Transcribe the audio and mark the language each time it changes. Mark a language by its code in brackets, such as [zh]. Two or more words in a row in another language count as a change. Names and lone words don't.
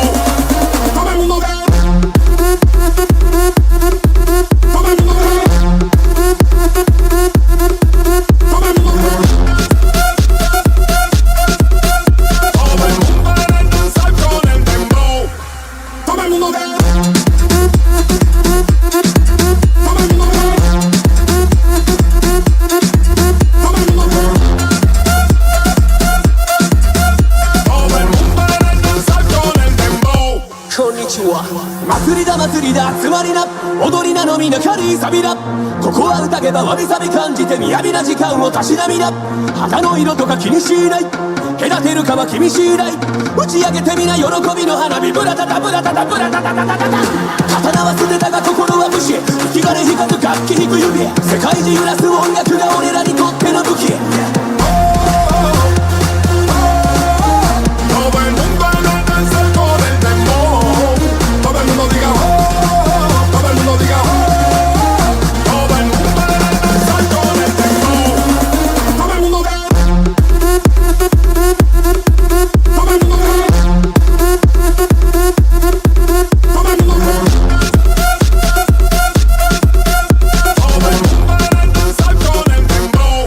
[es] Todo el mundo diga todo el mundo diga todo el mundo diga todo el mundo diga [ja] Konnichiwa 祭りだ祭りだつまりな踊りなのみな軽いサビだここは宴ばわびさび感じて雅な時間をたしなみな旗の色とか気にしない隔てるかは君次第打ち上げてみな喜びの花火ブラタタブラタタブラタタタタタタ刀は捨てたが心は武士生き金光る楽器弾く指世界中揺らす音楽が俺らにとっての武器 [es] todo el mundo a danzar con el dembow. Todo el mundo diga todo el mundo diga todo el mundo a danzar con el dembow. Todo el mundo diga todo el mundo diga todo el mundo diga todo el mundo a danzar con el dembow.